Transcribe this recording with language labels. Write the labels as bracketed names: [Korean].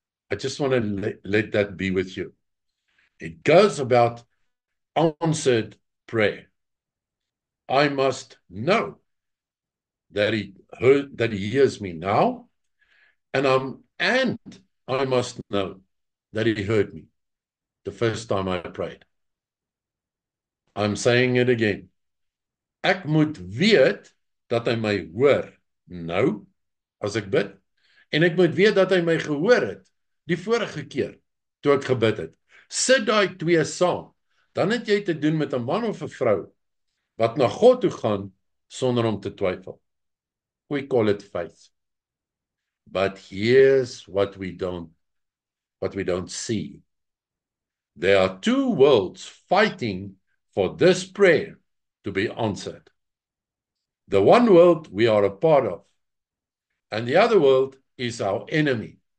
[English] I just want to let that be with you. It goes about answered prayer. I must know that he hears me now, and I must know that he heard me the first time I prayed. I'm saying it again. [Afrikaans] Ek moet weet dat hy my hoor nou as ek bid, en ek moet weet dat hy my gehoor het die vorige keer toe ek gebid het. Sit daai twee saam, dan het jy te doen met 'n man of 'n vrou wat na God toe gaan sonder om te twyfel. [English] We call it faith. But here's what we don't see. There are two worlds fighting for this prayer to be answered. The one world we are a part of, and the other world is our enemy.